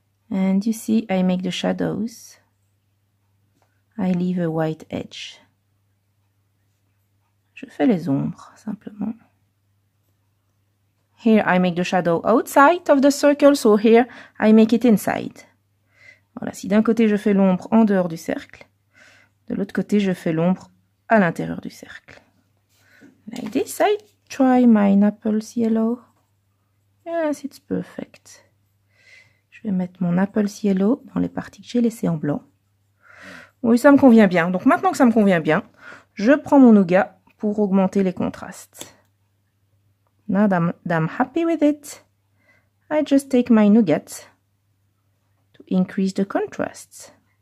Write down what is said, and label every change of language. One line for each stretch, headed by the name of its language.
English: And you see, I make the shadows. I leave a white edge.
French: Je fais les ombres, simplement.
English: Here I make the shadow outside of the circle, so here I make it inside.
French: Voilà, si d'un côté je fais l'ombre en dehors du cercle, de l'autre côté je fais l'ombre à l'intérieur du cercle.
English: Like this, I try my Naples Yellow. Yes, it's perfect.
French: Je vais mettre mon Naples Yellow dans les parties que j'ai laissées en blanc. Oui, ça me convient bien. Donc maintenant que ça me convient bien, je prends mon nougat pour augmenter les contrastes.
English: Now that I'm happy with it, I just take my nougat to increase the contrasts.